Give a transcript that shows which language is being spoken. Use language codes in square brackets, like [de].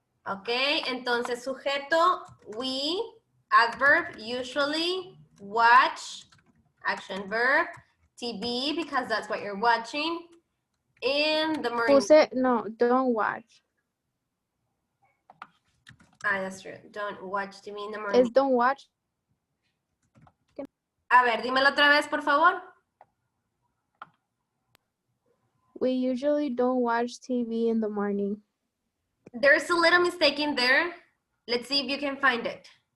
[en] Okay, [es] entonces sujeto, [en] we, adverb, usually, watch, action verb, TV, because that's what you're watching, in the morning. Who said no, don't watch. Ah, that's true. Don't watch TV in the morning. It's don't watch. [es] A ver, dímelo otra vez, por favor. [en] We usually don't watch TV in the morning. There's a little mistake in there. Let's see if you can find it.